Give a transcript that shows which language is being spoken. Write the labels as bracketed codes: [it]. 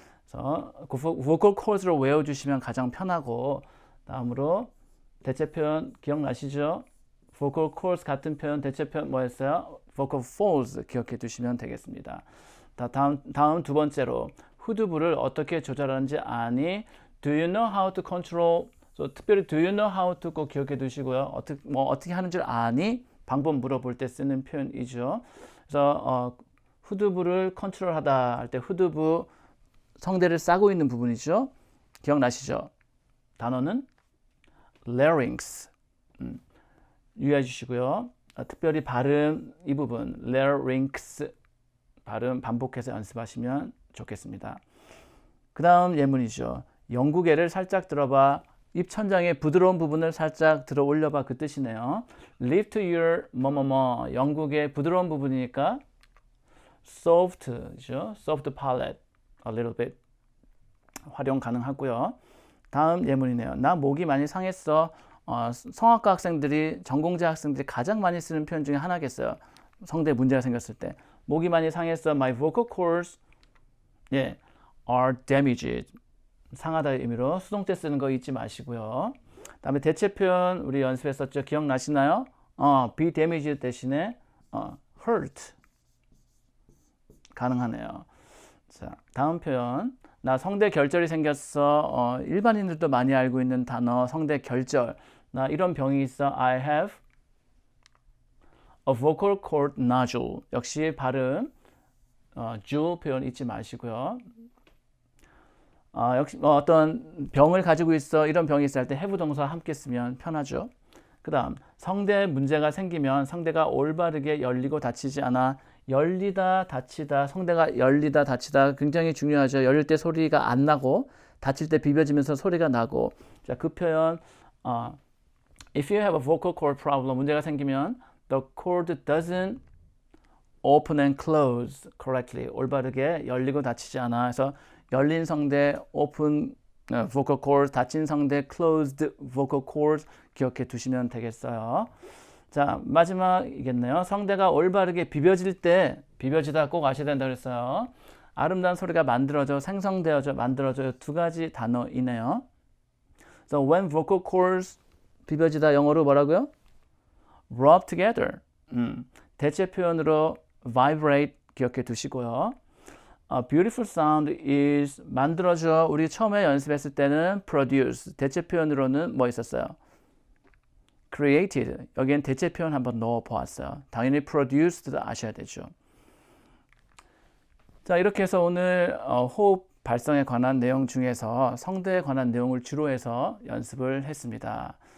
[ko] 그래서 vocal cords를 외워주시면 가장 편하고 다음으로 대체 표현 기억나시죠? vocal cords 같은 표현 대체 표현 뭐였어요? vocal folds 기억해 두시면 되겠습니다. 다음 두 번째로 후두부를 어떻게 조절하는지 아니? [en] Do you know how to control? [ko] 특별히 [en] do you know how to [ko] 꼭 기억해 두시고요. 어떻게 하는 줄 아니? 방법 물어볼 때 쓰는 표현이죠. 그래서 후두부를 컨트롤하다 할 때 후두부 성대를 싸고 있는 부분이죠. 기억나시죠? 단어는 larynx. 유의해 주시고요. 특별히 발음 이 부분 larynx 발음 반복해서 연습하시면 좋겠습니다. 그 다음 예문이죠. 영구개를 살짝 들어봐. 입천장의 부드러운 부분을 살짝 들어 올려봐 그 뜻이네요. [en] Lift your [ko] 뭐뭐뭐 영구개 부드러운 부분이니까 soft죠. [en] soft palate a little bit [ko] 활용 가능하고요. 다음 예문이네요. 나 목이 많이 상했어. 성악과 학생들이 전공자 학생들이 가장 많이 쓰는 표현 중에 하나겠어요. 성대 문제가 생겼을 때 목이 많이 상했어. [en] My vocal cords 예, are damaged. [ko] 상하다의 의미로 수동 때 쓰는 거 잊지 마시고요. 다음에 대체 표현 우리 연습했었죠. 기억나시나요? be damaged 대신에 hurt 가능하네요. 자, 다음 표현 나 성대 결절이 생겼어. 일반인들도 많이 알고 있는 단어 성대 결절. 나 이런 병이 있어. [en] I have a vocal cord nodule. [ko] 역시 발음 jewel 표현 잊지 마시고요. 역시 어떤 병을 가지고 있어. 이런 병이 있을 때 have 동사 함께 쓰면 편하죠. 그 다음 성대 문제가 생기면 성대가 올바르게 열리고 닫히지 않아. 열리다 닫히다 성대가 열리다 닫히다 굉장히 중요하죠. 열릴 때 소리가 안 나고 닫힐 때 비벼지면서 소리가 나고. 자, 그 표현 [en] if you have a vocal cord problem [ko] 문제가 생기면 [en] the cord doesn't open and close correctly [ko] 올바르게 열리고 닫히지 않아. 그래서 열린 성대 [en] open vocal cord [ko] 닫힌 성대 [en] closed vocal cord [ko] 기억해 두시면 되겠어요. 자, 마지막이겠네요. 성대가 올바르게 비벼질 때 비벼지다 꼭 아셔야 된다고 그랬어요. 아름다운 소리가 만들어져 생성되어져 만들어져요. 두 가지 단어이네요. [en] So when vocal cords [ko] 비벼지다 영어로 뭐라고요? [en] rub together. [ko] 대체 표현으로 vibrate 기억해 두시고요. [en] beautiful sound is [ko] 만들어져. 우리 처음에 연습했을 때는 produce. 대체 표현으로는 뭐 있었어요? [en] created. [ko] 여기엔 대체 표현 한번 넣어 보았어요. 당연히 produced도 아셔야 되죠. 자, 이렇게 해서 오늘 호흡 발성에 관한 내용 중에서 성대에 관한 내용을 주로 해서 연습을 했습니다.